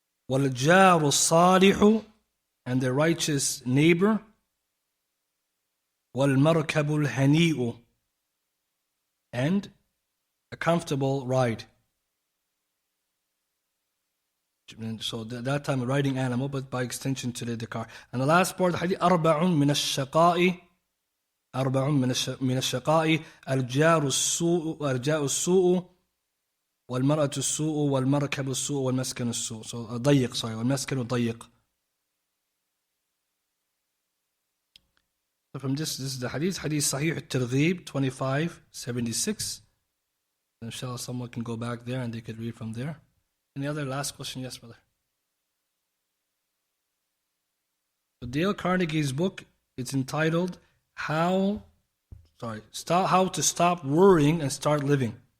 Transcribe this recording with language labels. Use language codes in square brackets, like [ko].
[ar] وَالْجَارُ الصَّالِحُ, [en] and the righteous neighbor. [ar] وَالْمَرْكَبُ الْهَنِيءُ, [en] and a comfortable ride. So that time a riding animal, but by extension today the car. And the last part, hadith, [ar] أَرْبَعٌ مِنَ الشَّقَاءِ الْجَارُ السُّوءُ وَالْمَرْأَةُ السُّوءُ وَالْمَرْكَبُ السُّوءُ وَالْمَسْكَنُ السُّوءُ. [en] So [ar] وَالْمَسْكَنُ ضَيِّقُ. [en] So from this is the hadith Sahih al-Targhib 2576. Inshallah, someone can go back there and they could read from there. Any other last question? Yes, brother. So Dale Carnegie's book, it's entitled How to Stop Worrying and Start Living.